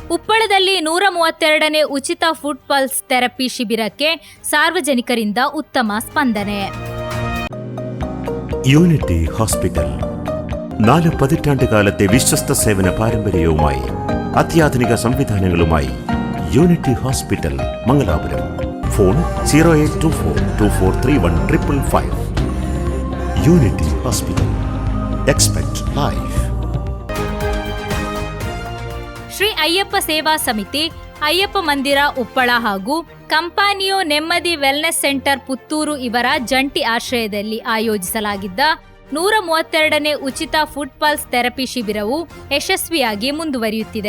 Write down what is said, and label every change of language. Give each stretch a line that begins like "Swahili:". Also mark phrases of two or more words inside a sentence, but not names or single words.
Kannada: ಉಪ್ಪಳದಲ್ಲಿ 132ನೇ ಉಚಿತ
English: foot pulse therapy
Kannada: ಶಿಬಿರಕ್ಕೆ ಸಾರ್ವಜನಿಕರಿಂದ ಉತ್ತಮ ಸ್ಪಂದನೆ.
Malayalam: യൂണിറ്റി ഹോസ്പിറ്റൽ 4 പതിറ്റാണ്ടുകാലത്തെ വിശ്വസ്ത സേവന പാരമ്പര്യവുമായി അത്യാധുനിക സംവിധാനങ്ങളുമായി യൂണിറ്റി ഹോസ്പിറ്റൽ മംഗലാപുരം. ഫോൺ 0824243155.
English: Unity Hospital. Expect life.
Kannada: ಶ್ರೀ ಅಯ್ಯಪ್ಪ ಸೇವಾ ಸಮಿತಿ, ಅಯ್ಯಪ್ಪ ಮಂದಿರ ಉಪ್ಪಳ ಹಾಗೂ ಕಂಪಾನಿಯೋ ನೆಮ್ಮದಿ ವೆಲ್ನೆಸ್ ಸೆಂಟರ್ ಪುತ್ತೂರು ಇವರ ಜಂಟಿ ಆಶ್ರಯದಲ್ಲಿ ಆಯೋಜಿಸಲಾಗಿದ್ದ 132ನೇ ಉಚಿತ
English: foot pulse therapy
Kannada: ಶಿಬಿರವು ಯಶಸ್ವಿಯಾಗಿ ಮುಂದುವರಿಯುತ್ತಿದೆ.